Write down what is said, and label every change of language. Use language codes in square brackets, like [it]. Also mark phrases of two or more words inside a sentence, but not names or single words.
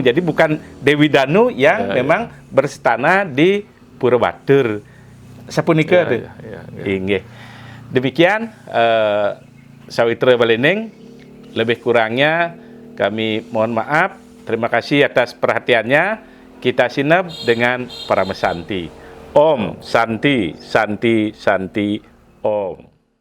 [id] Jadi bukan Dewi Danu yang memang berstana di Pura Batur. [ban] Sapunika tuh. Inggih. [id] Demikian Sawitra Balining, lebih kurangnya kami mohon maaf. Terima kasih atas perhatiannya. Kita sinep dengan para mesanti. [sa] Om Santi Santi Santi Om.